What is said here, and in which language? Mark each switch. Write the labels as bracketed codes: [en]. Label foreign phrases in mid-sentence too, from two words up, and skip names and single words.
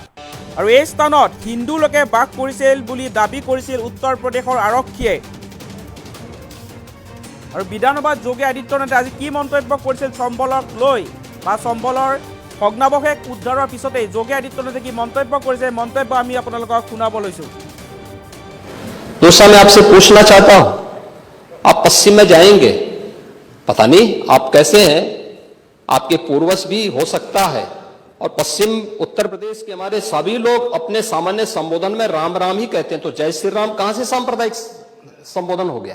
[as] আৰু এই স্থানত হিন্দু লোকে বাস কৰিছিল বুলি দাবী কৰিছিল উত্তৰ প্ৰদেশৰ আৰক্ষীয়ে। আৰু বিধানসভাত যোগী আদিত্যনাথে আজি কি মন্তব্য কৰিছিল চম্বলক লৈ বা চম্বলৰ ভগ্নাৱশেষ উদ্ধাৰৰ পিছতেই যোগী আদিত্যনাথে কি মন্তব্য কৰিছে, মন্তব্য আমি আপোনালোকক শুনাব লৈছোঁ। [hi] दूसरा मैं आपसे पूछना चाहता हूं, आप पश्चिम में जाएंगे, पता नहीं आप कैसे हैं, आपके पूर्वज भी हो सकता है, और पश्चिम उत्तर प्रदेश के हमारे सभी लोग अपने सामान्य संबोधन में राम राम ही कहते हैं, तो जय श्री राम कहां से सांप्रदायिक संबोधन हो गया?